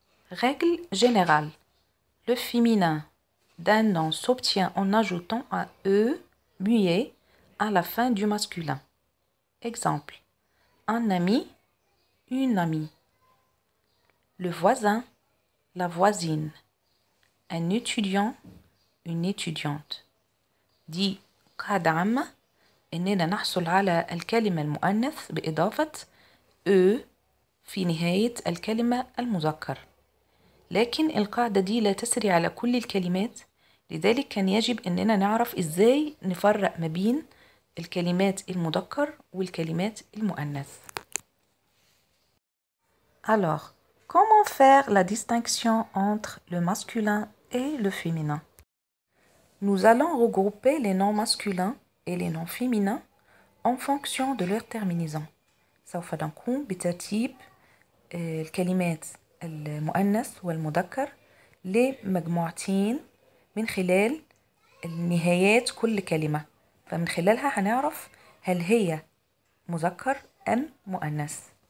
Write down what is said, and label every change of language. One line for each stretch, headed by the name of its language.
French: Règle générale. Le féminin d'un nom s'obtient en ajoutant un E muet à la fin du masculin. Exemple. Un ami, une amie. Le voisin, la voisine. Un étudiant, une étudiante.
Arabic: دي قاعدة عامة إننا نحصل على الكلمة المؤنث بإضافة أ في نهاية الكلمة المذكر، لكن القاعدة دي لا تسري على كل الكلمات، لذلك كان يجب إننا نعرف إزاي نفرق ما بين الكلمات المذكر والكلمات المؤنث.
French: Alors, comment faire la distinction entre le masculin et le féminin? Nous allons regrouper les noms masculins et les noms féminins en fonction de leur terminaison.
Arabic: سوف نقوم بترتيب الكلمات المؤنث والمذكر لمجموعتين من خلال نهايات كل كلمة، فمن خلالها هنعرف هل هي مذكر أم مؤنث.